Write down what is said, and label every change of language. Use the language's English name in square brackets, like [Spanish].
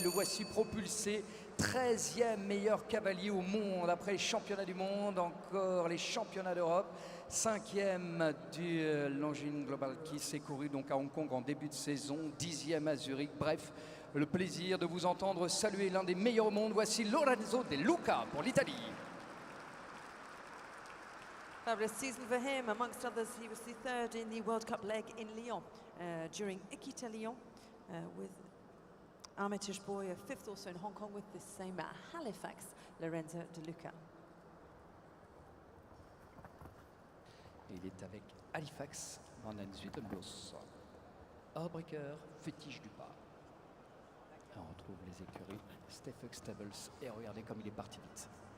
[French] Le voici propulsé, 13e meilleur cavalier au monde après les championnats du monde, encore les championnats d'Europe. 5e du Longines Global qui s'est couru donc à Hong Kong en début de saison, 10e à Zurich. Bref, le plaisir de vous entendre saluer l'un des meilleurs au monde. Voici Lorenzo De Luca pour l'Italie. [English] Fabulous season for him. Amongst others, he was the 3rd in the World Cup leg in Lyon during Equita Lyon with Armitage Boy, a 5th also in Hong Kong with the same at Halifax, Lorenzo De Luca. [French] Il est avec Halifax, Van Zuidenbos. Harbreaker, fétiche du pas. Et on retrouve les écuries Stefan Stables. Et regardez comme il est parti vite.